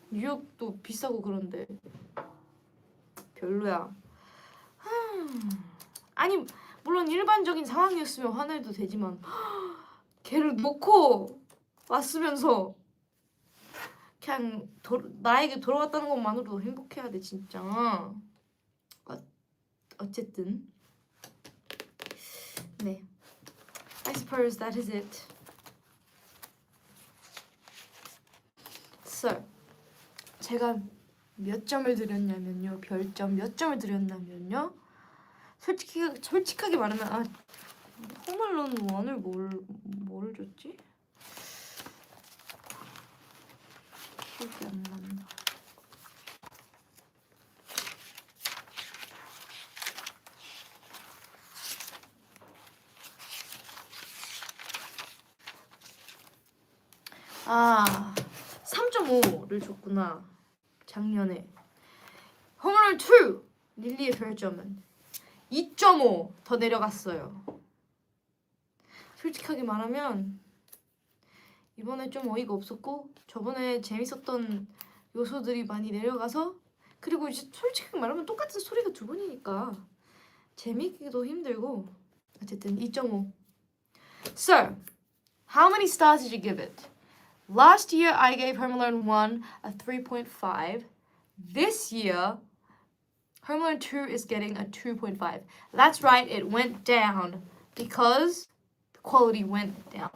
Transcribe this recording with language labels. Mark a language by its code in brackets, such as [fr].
[ko] 뉴욕도 비싸고 그런데 별로야. 아니 물론 일반적인 상황이었으면 화내도 되지만 걔를 놓고 왔으면서 그냥 나에게 돌아왔다는 것만으로도 행복해야 돼 진짜. 어쨌든 네, [en] I suppose that is it. [ko] So 제가 몇 점을 드렸냐면요, 별점 몇 점을 드렸냐면요, 솔직하게 말하면 홈얼론 1을 뭘 줬지? 기억이 안 난다. 아, 3.5를 줬구나. 작년에. 홈런 2 릴리의 별점은 2.5 더 내려갔어요. 솔직하게 말하면 이번에 좀 어이가 없었고 저번에 재밌었던 요소들이 많이 내려가서, 그리고 이제 솔직히 말하면 똑같은 소리가 두 번이니까 재밌기도 힘들고, 어쨌든 2.5. [en] So, how many stars did you give it? Last year I gave Home Alone 1 a 3.5. This year Home Alone 2 is getting a 2.5. That's right, it went down because the quality went down.